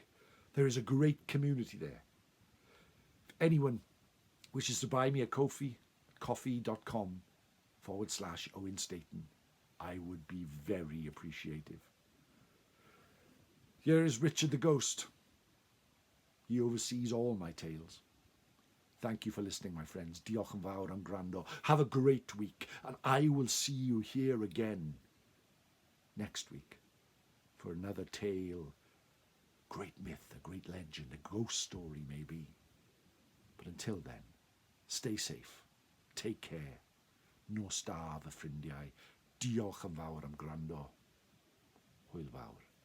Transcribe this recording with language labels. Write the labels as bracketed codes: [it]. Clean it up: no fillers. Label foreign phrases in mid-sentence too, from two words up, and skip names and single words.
[en] There is a great community there. If anyone wishes to buy me a coffee, coffee.com/Owen Staton, I would be very appreciative. Here is Richard the Ghost. He oversees all my tales. Thank you for listening, my friends. [cy] Diolch yn fawr am gwrando. [en] Have a great week, and I will see you here again next week for another tale. Great myth, a great legend, a ghost story maybe. But until then, stay safe, take care, [cy] nos da fy ffrindiau. Diolch yn fawr am gwrando. Hwyl fawr.